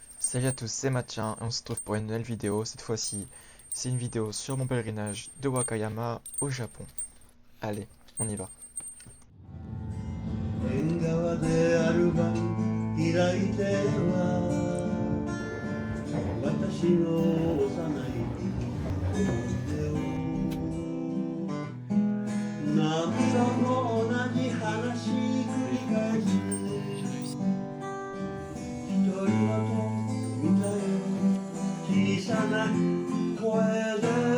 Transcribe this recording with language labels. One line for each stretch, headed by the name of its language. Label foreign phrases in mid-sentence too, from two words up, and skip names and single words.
French: Salut à tous, c'est Mathieu et on se retrouve pour une nouvelle vidéo. Cette fois-ci, c'est une vidéo sur mon pèlerinage de Wakayama au Japon. Allez, on y va.
Japanese: 縁側でアルバム開いては私の幼い思い出を何度も同じ話繰り返す一人はと見たよ小さな声で